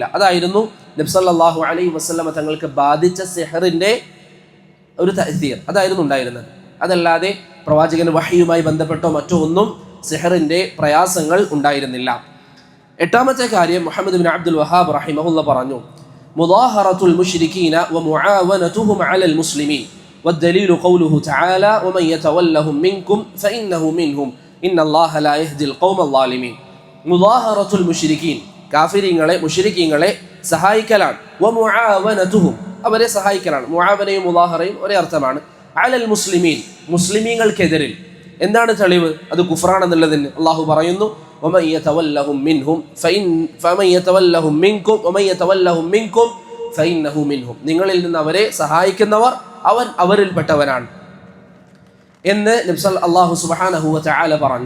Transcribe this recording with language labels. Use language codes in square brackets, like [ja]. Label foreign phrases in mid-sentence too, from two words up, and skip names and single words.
[ml] അതായിരുന്നു നബി [ar] صلى الله عليه وسلم [ml] തങ്ങൾക്ക് ബാധിച്ച സിഹറിന്റെ ഒരു തഅ്സീർ, അതായിരുന്നു ഉണ്ടായിരുന്നത്. അതല്ലാതെ പ്രവാചകന് വഹയുമായി ബന്ധപ്പെട്ടോ മറ്റോ ഒന്നും സിഹറിന്റെ പ്രയാസങ്ങൾ ഉണ്ടായിരുന്നില്ല. എട്ടാമത്തെ കാര്യം മുഹമ്മദ് ബിൻ അബ്ദുൽ വഹാബ് റഹിമഹുല്ല പറഞ്ഞു, [ar] مظاهرة المشركين ومعاونتهم على المسلمين والدليل قوله تعالى ومن يتولهم منكم فإنه منهم إن الله لا يهدي القوم الظالمين. مظاهرة المشركين, [ml] കാഫിരീങ്ങളെ മുശ്രിക്കീങ്ങളെ സഹായിക്കലാണ്. വമുആവനതുഹും, അവരെ സഹായിക്കലാണ്. മുആവനയും മുദാഹറയും ഒരേ അർത്ഥമാണ്. [ar] على المسلمين, [ml] മുസ്ലിമീങ്ങൾക്കെതിരിൽ. എന്താണ് തെളിവ്? അത് കുഫ്റാണെന്നുള്ളതിന് അള്ളാഹു പറയുന്നു, [ar] ومن يتولهم منهم فمن يتولهم منكم ومن يتولهم منكم فإنه منهم, [ml] നിങ്ങളിൽ നിന്ന് അവരെ സഹായിക്കുന്നവർ അവൻ അവരിൽപ്പെട്ടവനാണ് എന്ന് [ar] الله سبحانه وتعالى [ml] പറഞ്ഞു.